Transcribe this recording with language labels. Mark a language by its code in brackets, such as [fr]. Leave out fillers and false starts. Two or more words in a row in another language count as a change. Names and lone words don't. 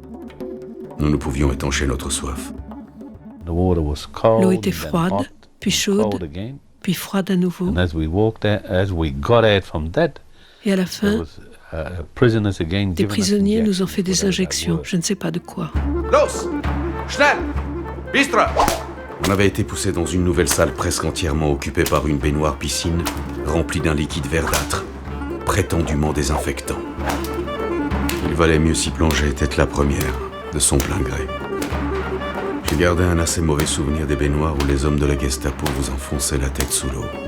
[fr] Nous ne pouvions étancher notre soif. L'eau était froide, puis chaude, puis froide à nouveau. Et à la fin, des prisonniers nous ont fait des injections, je ne sais pas de quoi. [de] Los! Schnell! Bistra! [fr] On avait été poussé dans une nouvelle salle presque entièrement occupée par une baignoire piscine remplie d'un liquide verdâtre, prétendument désinfectant. Il valait mieux s'y plonger tête la première, de son plein gré. J'ai gardé un assez mauvais souvenir des baignoires où les hommes de la Gestapo vous enfonçaient la tête sous l'eau.